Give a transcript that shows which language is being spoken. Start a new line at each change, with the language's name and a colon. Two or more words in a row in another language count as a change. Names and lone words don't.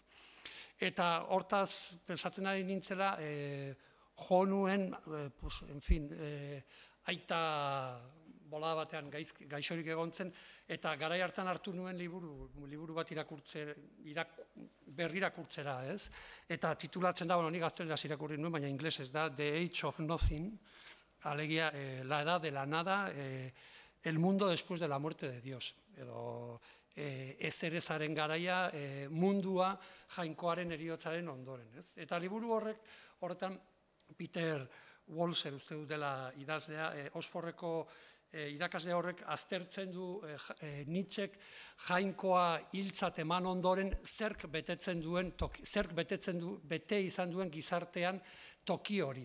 Basque: Eta hortaz, pensatzen ari nintzela, jo nuen, aita bolada batean gaixorik egontzen, eta garai hartan hartu nuen liburu bat berrirakurtzera, ez? Eta titulatzen da, nik gazteleraz irakurri nuen, baina inglesez da, The Age of Nothing, alegia,
Spanish: la edad de la nada, el mundo después de la muerte de Dios,
Basque: edo ezerezaren garaia, mundua jainkoaren heriotzaren ondoren, ez? Eta liburu horretan, Peter Walser uste dut dela idazlea, Oxfordeko irakasle horrek aztertzen du Nietzschek jainkoa hiltzat eman ondoren zerk bete izan duen gizartean toki hori.